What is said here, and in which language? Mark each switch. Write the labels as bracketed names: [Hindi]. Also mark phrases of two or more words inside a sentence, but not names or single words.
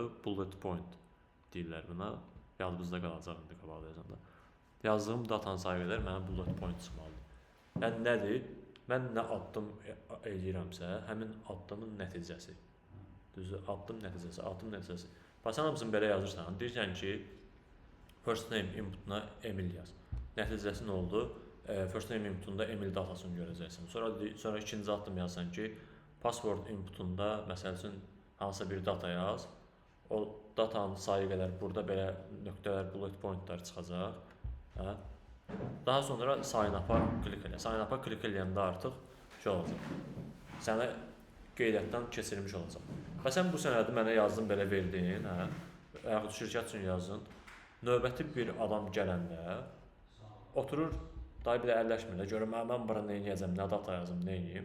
[English] Bullet point [Azerbaijani] deyirlər buna. Yadımızda qalacaq indi qabaqda yazanda. Yazdığım datanın sayı qədər mənə [English] bullet point [Azerbaijani] çıxmalıdır. Yəni nədir? Mən nə addım eləyirəmsə, həmin addımın nəticəsi. Düzdür, addım nəticəsi. Sən hamısını belə yazırsan, deyirsən ki, [English] first name [Azerbaijani] inputuna Emil yaz. Nəticəsi nə oldu? [English] First name [Azerbaijani] inputunda Emil datasını görəcəksən. Sonra ikinci addım yazsan ki, password inputunda, məsəl üçün, hansısa bir data yaz. O datanın sayı qədər burada belə nöqtələr, [English] bullet pointlər [Azerbaijani] çıxacaq. Daha sonra [English] sign up-a [Azerbaijani] klik elə. [English] Sign up-a [Azerbaijani] klik eləyəndə artıq şey olacaq. Sənə qeydiyyatdan keçirilmiş olacaq. Və sən bu sənədi mənə yazdın, belə verdin, yaxud şirkət üçün yazdın. Növbəti bir adam gələndə oturur, dayı bir də əlləşmir, görür, mən bura nə edəcəm, nə data yazım, nə edeyim.